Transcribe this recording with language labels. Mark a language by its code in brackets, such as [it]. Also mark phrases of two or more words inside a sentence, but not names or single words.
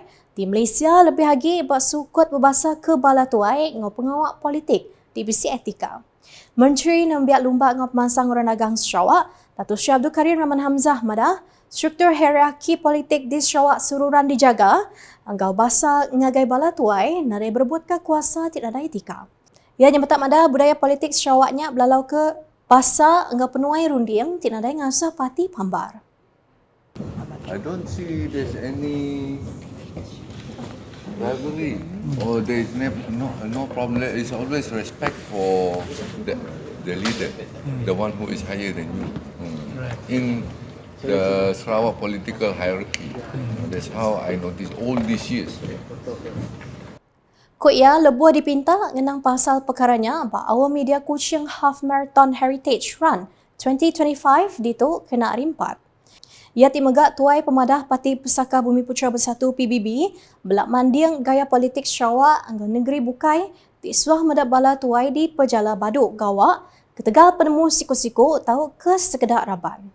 [iba] Di Malaysia lebih lagi bersukut berbahasa ke bala tuai ngau pengawak politik di bisi etika. Menteri Nembiak Lumba ngau pemansang orang dagang Sarawak, Datuk Seri Abdul Karim Rahman Hamzah madah, struktur hierarki politik di Sarawak sururan dijaga, anggau basa ngagai bala tuai, narai berbuat ke kuasa tidak ada etika. Ia nyambat madah budaya politik Sarawaknya belalau ke basa anggau penuai runding, tidak ada ngasah parti pambar. [en] I don't see there's any rivalry or there is no problem. There is always respect for the leader, the one who is higher than you. In the Sarawak political hierarchy, that's how I noticed all these years. [iba] Ko ia lebuh dipinta ngenang pasal perkaranya ba awal media Kuching Half Marathon Heritage Run 2025 dito kena rimpat. Ia timegak tuai pemadah Parti Pusaka Bumi Putra Bersatu PBB belak manding gaya politik Sarawak anggo negeri bukai tisuah medap bala tuai di Pejala Baduk Gawak ketegal penemu siku-siku tahu ke sekedar raban.